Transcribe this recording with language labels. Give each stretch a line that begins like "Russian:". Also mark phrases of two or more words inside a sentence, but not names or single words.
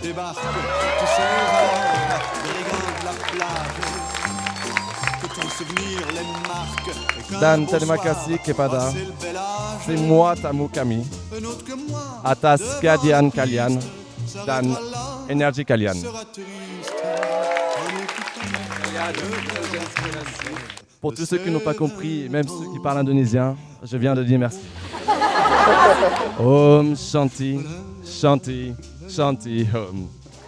Indonesian: Dan terima kasih kepada semua tamu kami atas kehadiran kalian dan energi kalian.
French: Pour tous ceux qui n'ont pas compris, même ceux qui parlent indonésien, je viens de dire merci.
Sanskrit: Om Shanti, Shanti, Shanti Om.